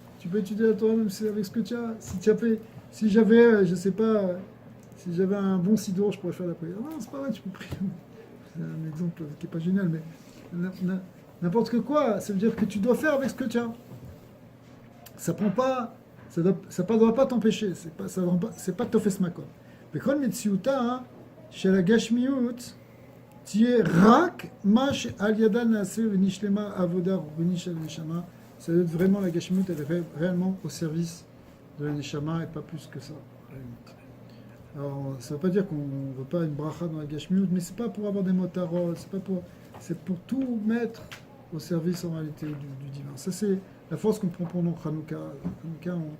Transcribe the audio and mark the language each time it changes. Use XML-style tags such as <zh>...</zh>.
<fr>Tu peux étudier la Torah même avec ce que tu as. Si j'avais, je sais pas, si j'avais un bon sidour, je pourrais faire la prière. Non, c'est pas vrai, tu peux prier. C'est un exemple qui n'est pas génial, mais n'importe quoi, ça veut dire que tu dois faire avec ce que tu as. Ça prend pas, ça doit pas t'empêcher. C'est pas tofes makom.</fr> <he>בכל מציאותה של הגשמיות תהיה רק מה שעל ידה נעשה ונשלמה עבודה רוחנית של הנשמה.</he> <fr>Ça doit être vraiment la gashmiyut, elle est réellement au service de la neshama et pas plus que ça. Alors ça ne veut pas dire qu'on ne veut pas une bracha dans la gashmiyut, mais c'est pas pour avoir des motarot, c'est pour tout mettre au service en réalité du divin. Ça c'est la force qu'on prend pendant Hanouka. Hanouka,</fr>